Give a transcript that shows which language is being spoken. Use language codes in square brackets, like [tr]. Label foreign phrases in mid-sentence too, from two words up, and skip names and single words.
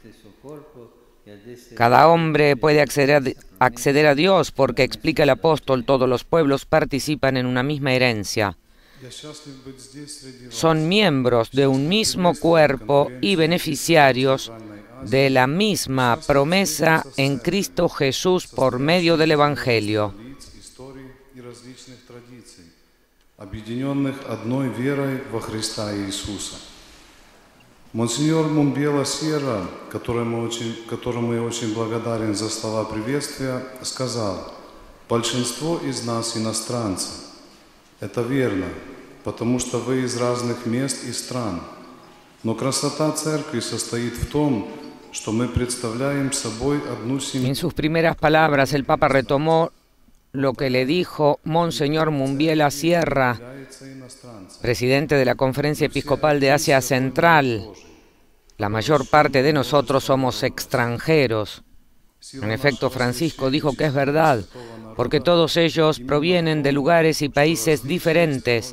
[es] Cada hombre puede acceder a Dios porque, explica el apóstol, todos los pueblos participan en una misma herencia. Son miembros de un mismo cuerpo y beneficiarios de la misma promesa en Cristo Jesús por medio del Evangelio. [ru] Объединенных одной верой во Христа Иисуса. Монсеньор Мумбела Сьерра, которому я очень благодарен за слова приветствия, сказал: большинство из нас иностранцы. Это верно, потому что вы из разных мест и стран. Но красота Церкви состоит в том, что мы представляем собой одну семью. [es] En sus primeras palabras, el Papa retomó lo que le dijo Monseñor Mumbiela Sierra, presidente de la Conferencia Episcopal de Asia Central. La mayor parte de nosotros somos extranjeros. En efecto, Francisco dijo que es verdad, porque todos ellos provienen de lugares y países diferentes.